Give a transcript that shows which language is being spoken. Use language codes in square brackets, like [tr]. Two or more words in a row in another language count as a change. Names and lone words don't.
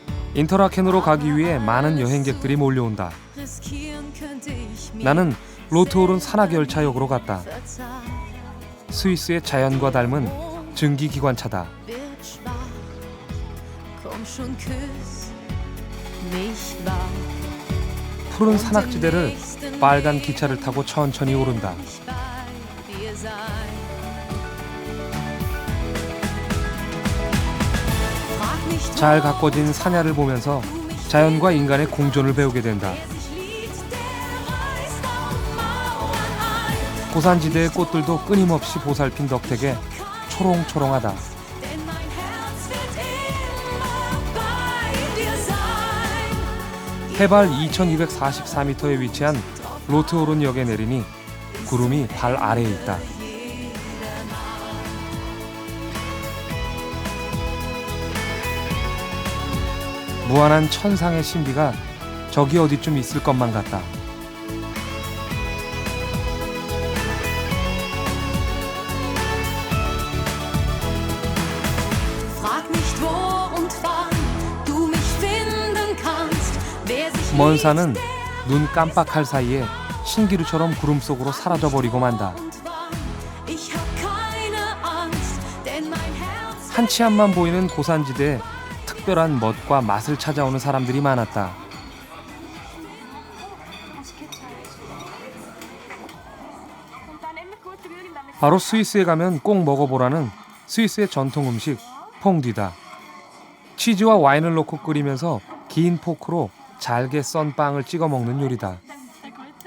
[ko] 인터라켄으로 가기 위해 많은 여행객들이 몰려온다. [de] Riskieren könnte ich mir [ko] 나는 로트오른 산악열차역으로 갔다. [de] verzeihen. [ko] 스위스의 자연과 닮은 증기기관차다. [de] Wird schwach, komm schon küss mich wach. [ko] 푸른 산악지대를 빨간 기차를 타고 천천히 오른다. [de] Ich bei dir sein. Frag nicht, [ko] 잘 가꿔진 산야를 보면서 자연과 인간의 공존을 배우게 된다. [de] wer sich liebt, der reißt auch Mauern ein. [ko] 고산지대의 꽃들도 끊임없이 보살핀 덕택에 초롱초롱하다. [de] Denn mein Herz wird immer bei dir sein. [ko] 해발 2244m에 위치한 로트오른 역에 내리니 구름이 발 아래에 있다. 무한한 천상의 신비가 저기 어디쯤 있을 것만 같다. [de] Frag nicht, wo und wann du mich finden kannst. Wer sich [ko] 먼 [de] liebt, [ko] 산은 눈 깜빡할 사이에 신기루처럼 구름 속으로 사라져버리고 만다. [de] und wann. Ich hab keine Angst, denn mein Herz [ko] 한치 앞만 보이는 고산지대에 특별한 멋과 맛을 찾아오는 사람들이 많았다. 바로 스위스에 가면 꼭 먹어보라는 스위스의 전통 음식 퐁듀다. 치즈와 와인을 넣고 끓이면서 긴 포크로 잘게 썬 빵을 찍어 먹는 요리다. [de] der Gute.